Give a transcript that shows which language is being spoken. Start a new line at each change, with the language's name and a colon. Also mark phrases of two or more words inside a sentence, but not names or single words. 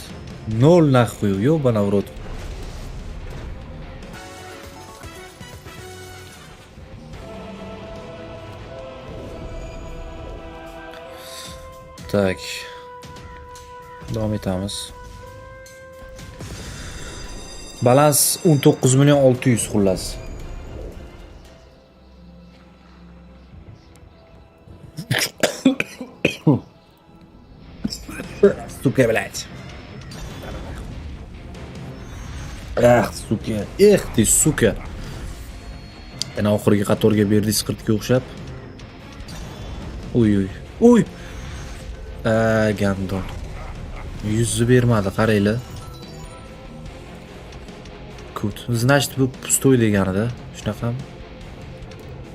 Russian: 0 нахуй, ёбаный урод. Так.
Uzbek: Davom etamiz. Balans 19,600,000 xullas.
Russian: Suka, блядь. Suka. Ты, suka.
Uzbek: Ana oxirgi qatorga berdi sqirtga o'xshab.
Russian: Uy. Gandon.
Uzbek: 100 bermadi, qaranglar. Kut. Значит, bu pustoy deganida, shunaqami?